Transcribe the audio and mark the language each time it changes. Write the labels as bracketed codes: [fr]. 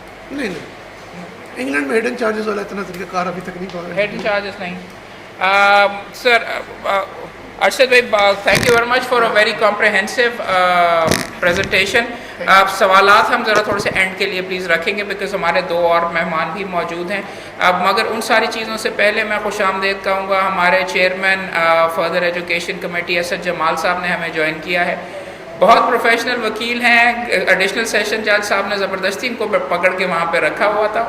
[ur] نہیں انگلینڈ میں hidden charges والا اتنا طریقہ کار ابھی تک نہیں پا رہے. ہڈن چارجز نہیں. [en] Sir Arshad بھائی, thank you very much for a very comprehensive presentation. [ur] آپ سوالات ہم ذرا تھوڑے سے اینڈ کے لیے پلیز رکھیں گے بیکاز ہمارے 2 اور مہمان بھی موجود ہیں. اب مگر ان ساری چیزوں سے پہلے میں خوش آمدید کہوں گا ہمارے chairman further education committee Asad جمال صاحب نے ہمیں جوائن کیا ہے. بہت پروفیشنل وکیل ہیں. ایڈیشنل سیشن جج صاحب نے زبردستی ان کو پکڑ کے وہاں پہ رکھا ہوا تھا.